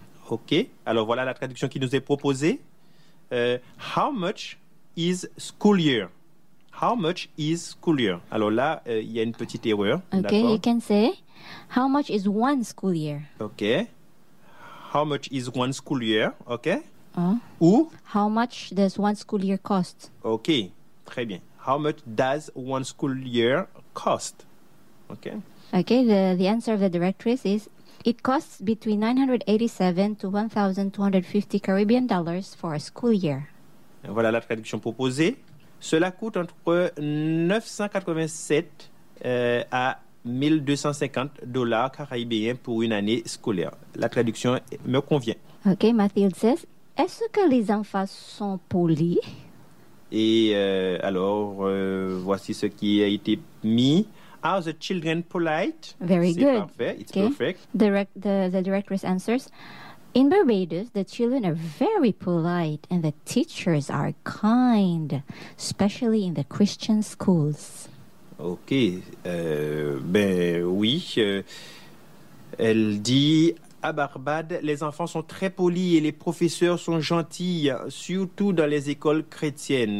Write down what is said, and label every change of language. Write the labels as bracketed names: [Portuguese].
[French] Ok, alors voilà la traduction qui nous est proposée. [English] How much is school year? How much is school year? [French] Alors là, il y a une petite erreur. [English] Okay, [French] d'accord. [English] You can say, how much is one school year? Okay. How much is one school year? Okay. Ou? How much does one school year cost? Okay, [French] très bien. [English] How much does one school year cost? Okay. Okay, the answer of the directrice is, it costs between 987 to 1,250 Caribbean dollars for a school year. [French] Voilà la traduction proposée. Cela coûte entre 987 à 1250 dollars caribéens pour une année scolaire. La traduction me convient. OK, [English] Mathilde says, [French] est-ce que les enfants sont polis? Et alors, voici ce qui a été mis. [English] Are the children polite? Very [French] C'est [English] good. Parfait. It's okay. perfect. The directress answers, in Barbados, the children are very polite and the teachers are kind, especially in the Christian schools. [French] Ok, ben oui, elle dit à Barbade, les enfants sont très polis et les professeurs sont gentils, surtout dans les écoles chrétiennes.